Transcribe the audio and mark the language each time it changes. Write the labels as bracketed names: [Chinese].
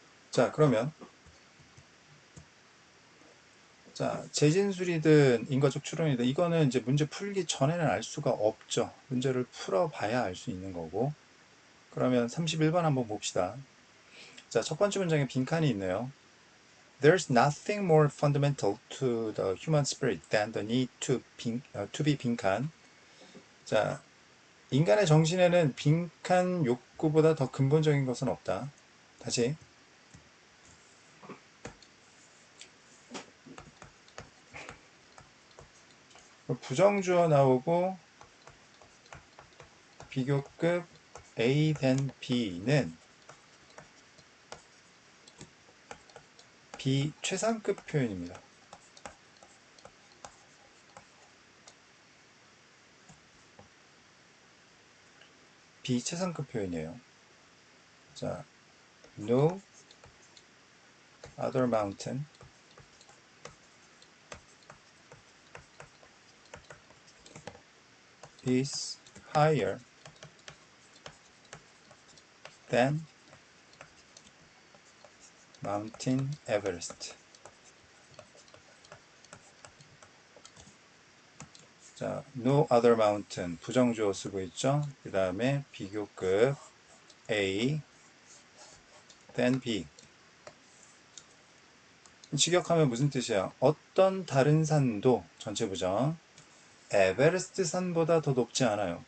[Korean] 자, 그러면 자, 재진술이든 인과적 추론이든 이거는 이제 문제 풀기 전에는 알 수가 없죠. 문제를 풀어봐야 알 수 있는 거고. 그러면 31번 한번 봅시다. 자, 첫 번째 문장에 빈칸이 있네요. [English] There's nothing more fundamental to the human spirit than the need to be [Korean] 빈칸. 자, 인간의 정신에는 빈칸 욕구보다 더 근본적인 것은 없다. 다시. 부정주어 나오고 비교급 A 된 B는 비최상급 표현입니다. 비최상급 표현이에요. [English] 자, no other mountain is higher than Mountain Everest. [Korean] 자, [English] no other mountain [Korean] 부정주어 쓰고 있죠. 그 다음에 비교급 [English] A than B. [Korean] 직역하면 무슨 뜻이야? 어떤 다른 산도 전체 부정 에베레스트 산보다 더 높지 않아요.